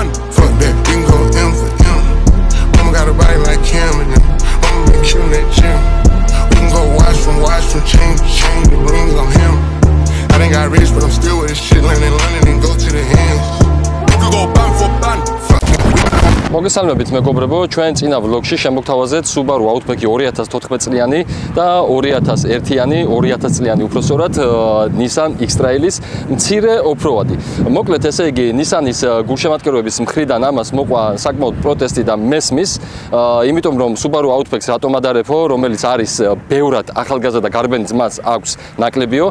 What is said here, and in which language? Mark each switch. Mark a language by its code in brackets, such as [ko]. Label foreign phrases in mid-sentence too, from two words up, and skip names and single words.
[en] Fuck that, we can go M for M. Mama got a body like Kim and them. Mama been killing that gym. We can go watch from chain to chain. The rings on him. I done got rich, but I'm still with this shit. Land in London and go to the ends. Go bun for bun. [ka] მოგესალმებით მეგობრებო, ჩვენ წინა ვლოგში შემოგთავაზეთ Subaru Outback 2014 წლიანი და 2001-იანი, 2000 წლიანი უпроსორად Nissan X-Trail-ის მცირე ოფროადი. მოკლედ ესე იგი Nissan-ის გულშემატკივრების მხრიდან ამას მოყვა საკმაოდ პროტესტი და მესმის, იმიტომ რომ Subaru Outback-ს რატომ ადარებო, რომელიც არის ბევრად ახალგაზრდა გარბენი ძმას აქვს ნაკლებიო.